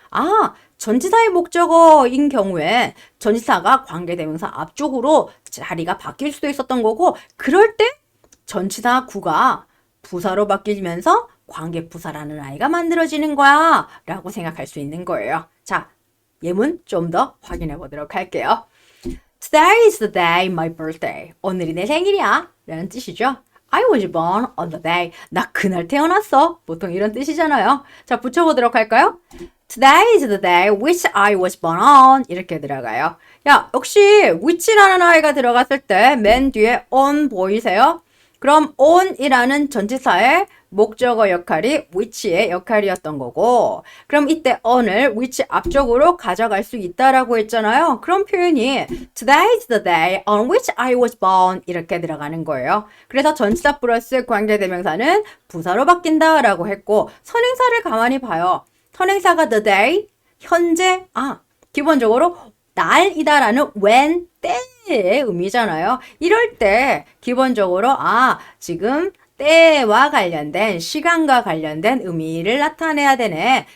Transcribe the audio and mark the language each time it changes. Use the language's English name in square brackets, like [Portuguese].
[Korean] 아, 전치사의 목적어인 경우에 전치사가 관계대명사 앞쪽으로 자리가 바뀔 수도 있었던 거고, 그럴 때 전치사 구가 부사로 바뀌면서 관계부사라는 아이가 만들어지는 거야 라고 생각할 수 있는 거예요. 자, 예문 좀 더 확인해 보도록 할게요. [English] Today is the day my birthday. [Korean] 오늘이 내 생일이야 라는 뜻이죠. [English] I was born on the day. [Korean] 나 그날 태어났어. 보통 이런 뜻이잖아요. 자, 붙여보도록 할까요? [English] Today is the day which I was born on. [Korean] 이렇게 들어가요. 야, 역시 which라는 아이가 들어갔을 때 맨 뒤에 on 보이세요? 그럼 on이라는 전치사의 목적어 역할이 which의 역할이었던 거고, 그럼 이때 on을 which 앞쪽으로 가져갈 수 있다라고 했잖아요. 그런 표현이 [English] Today is the day on which I was born [Korean] 이렇게 들어가는 거예요. 그래서 전치사 플러스 관계대명사는 부사로 바뀐다라고 했고, 선행사를 가만히 봐요. 선행사가 the day, 현재, 기본적으로 날이다라는 when, 때의 의미잖아요. 이럴 때 기본적으로 지금 때와 관련된, 시간과 관련된 의미를 나타내야 되네.